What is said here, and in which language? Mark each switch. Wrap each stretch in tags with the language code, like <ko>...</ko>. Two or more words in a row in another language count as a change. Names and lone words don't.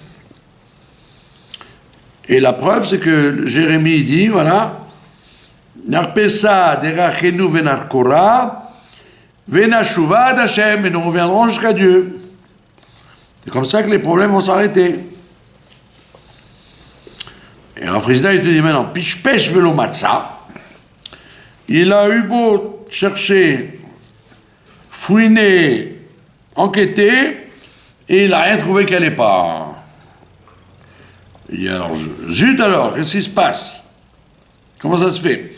<fr>Et la preuve, c'est que Jérémie dit, voilà,</fr> <he>נחפשה דרכינו ונחקורה ונשובה עד ה,</he> <fr>et nous reviendrons jusqu'à Dieu. C'est comme ça que les problèmes vont s'arrêter. Et Rafrizda, il te dit maintenant,</fr> <he>פשפש ולא מצא,</he> <fr>il a eu beau chercher, fouiner, enquêter, et il n'a rien trouvé qu'elle n'est pas. Et alors, zut alors, qu'est-ce qui se passe? Comment ça se fait?</fr>